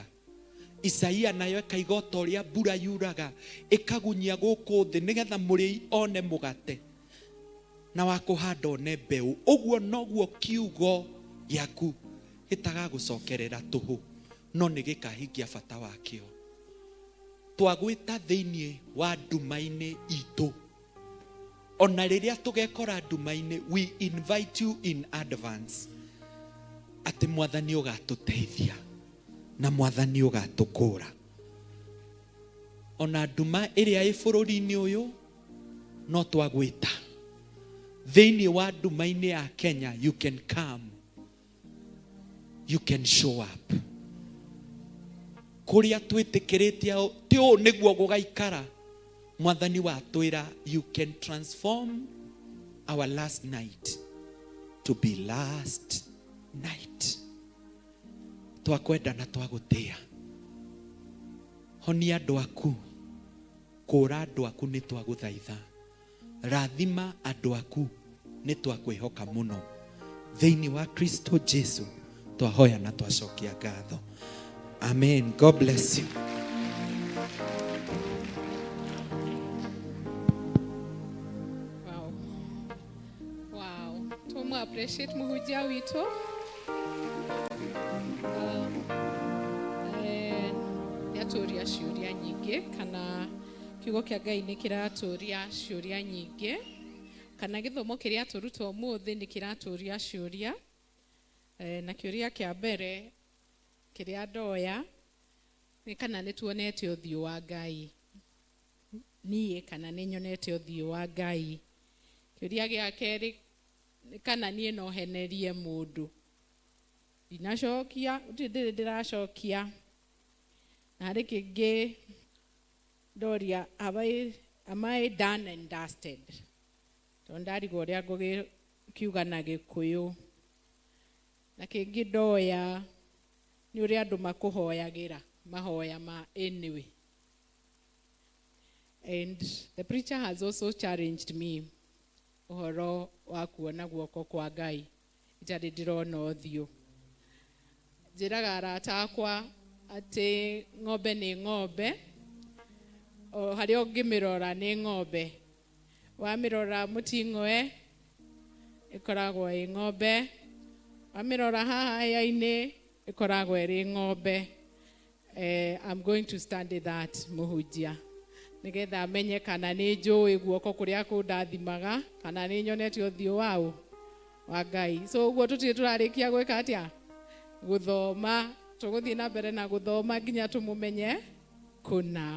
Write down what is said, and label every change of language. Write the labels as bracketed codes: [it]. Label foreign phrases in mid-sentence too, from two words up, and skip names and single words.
[ki] Isaia nayo ĩkaiga o ta ũrĩa mbura yuraga ĩkagunyia gũkũ thĩ nĩgetha mũrĩi one mũgate na wa kũhanda one mbeũ, ũguo noguo kiugo gĩaku gĩtagagũcokerera tũhũ, no nĩ gĩkahingia bata wakĩo. Twagwĩta thĩinĩ wa nduma-inĩ itũ, ona rĩrĩa tũgekora nduma-inĩ, [en] we invite you in advance [ki] atĩ Mwathani ũgatũteithia na Mwathani ũgatũkũra. Ona nduma ĩrĩa ĩ bũrũri-inĩ ũyũ no twagwĩta thĩinĩ wa nduma-inĩ ya Kenya, [en] you can come, you can show up. [ki] Kũrĩa twĩtĩkĩrĩte ti ũũ nĩguo gũgaikara, Mwathani watwĩra [en] you can transform our last night to be last night. [ki] Twakwenda na twagũtĩa. Honia andũ aku, kũra andũ aku nĩ twagũthaitha, rathima andũ aku nĩ twakwĩhoka mũno. Thĩinĩ wa Kristo Jesu twahoya na twacokia ngatho. [en] Amen. God bless you. Wow. [ki] Tumu appreciate muhujia wito. Yatũria ciũria nyingĩ, kana kiugo kĩa Ngai nĩ kĩratũria ciũria nyingĩ, kana gĩthomo kĩrĩa tũrutwo ũmũthĩ nĩ kĩratũria ciũria. Na kĩũria kĩa mbere kĩrĩa ndoya nĩ kana nĩ tuonete ũthiũ wa Ngai. Niĩ kana nĩ nyonete ũthiũ wa Ngai. Kĩũria gĩa kerĩ nĩ kana niĩ no henerie mũndũ. Ndinacokia, ndĩrĩ ndĩracokia. Na harĩ kĩngĩ ndoria, [en] am I done and dusted? [ki] Tondũ ndarigwo ũrĩa ngũkiuga na Gĩkũyũ. Na kĩngĩ ndoya nĩ ũrĩa andũ makũhoyagĩra mahoya ma anyway. [en] And the preacher has also challenged me [ki] ũhoro wa kuona guoko kwa Ngai itarĩ ndĩrona ũthiũ. Njĩraga arata akwa atĩ ng'ombe nĩ ng'ombe, o harĩa ũngĩmĩrora nĩ ng'ombe. Wamĩrora mũting'oe ĩkoragwo ĩ ng'ombe, wamĩrora haha hĩa-inĩ ĩkoragwo ĩrĩ ng'ombe. [en] I'm going to study that [ki] mũhunjia, nĩgetha menye kana nĩ njũĩ guoko kũrĩa kũndathimaga, kana nĩ nyonete ũthiũ wa Ngai. So ũguo tũtirĩ tũrarĩkia gwĩka atĩa? Gũthoma. Tũgũthiĩ na mbere na gũthoma nginya tũmũmenye kũna.